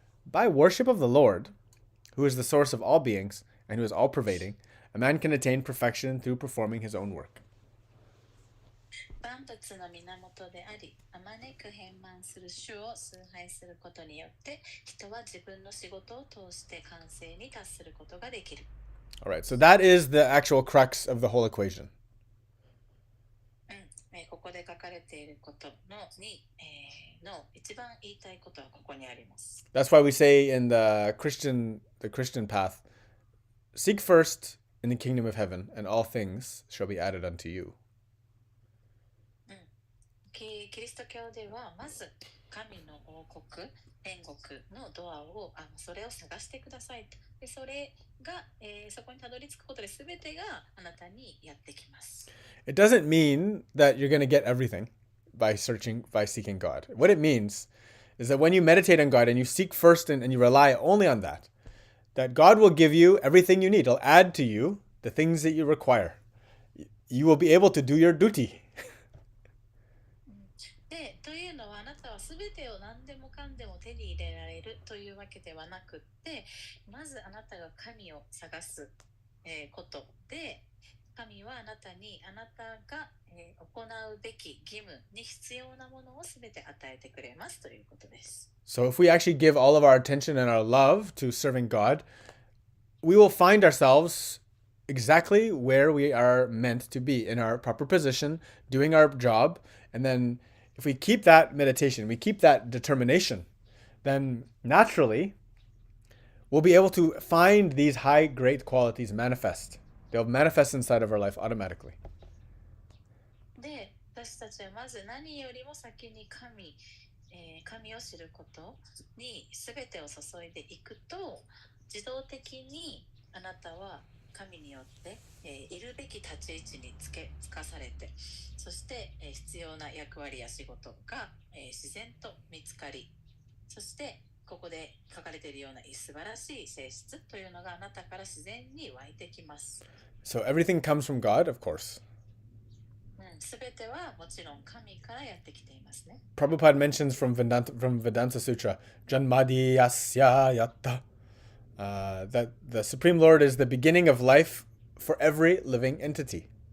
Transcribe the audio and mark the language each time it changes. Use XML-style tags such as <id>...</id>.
<en>By worship of the Lord, who is the source of all beings and who is all-pervading, a man can attain perfection through performing his own work.</en> <ja>万物の源であり、あまねく変満する主を崇拝することによって、人は自分の仕事を通して完成に達することができる。</ja> <en>All right, so that is the actual crux of the whole equation.</en> <ja>ここで書かれていることの一番言いたいことはここにあります。</ja> <en>That's why we say in the Christian path, seek first in the kingdom of heaven, and all things shall be added unto you.</en> <ja>キリスト教ではまず神の王国、天国のドアをそれを探してくださいと。でそれが、そこにたどり着くことで全てがあなたにやってきます。</ja> <en>It doesn't mean that you're going to get everything by seeking God. What it means is that when you meditate on God and you seek first and you rely only on that God will give you everything you need. He'll add to you the things that you require. You will be able to do your duty.</en> <ja>でというのはあなたは全てを何でもかんでも手に入れられるというわけではなくって、まずあなたが神を探す、ことで、神はあなたにあなたが、行うべき義務に必要なものをすべて与えてくれますということです。</ja> <en>So if we actually give all of our attention and our love to serving God, we will find ourselves exactly where we are meant to be, in our proper position, doing our job. And then if we keep that meditation, we keep that determination, then naturally we'll be able to find these high, great qualities manifest. They'll manifest inside of our life automatically.</en> <ja>で、私たちはまず何よりも先に神を知ることに全てを注いでいくと、自動的にあなたは神によって、いるべき立ち位置につかされて、そして、必要な役割や仕事が、自然と見つかり、そしてここで書かれているような素晴らしい性質というのがあなたから自然に湧いてきます。</ja> <en>So everything comes from God, of course.</en> <ja>すべてはもちろん神からやってきていますね。</ja> <en>Prabhupada mentions from Vedanta Sutra,</en> <sa>Janmadi Yasya Yatta,</sa> <en>that the Supreme Lord is the beginning of life for every living entity.</en>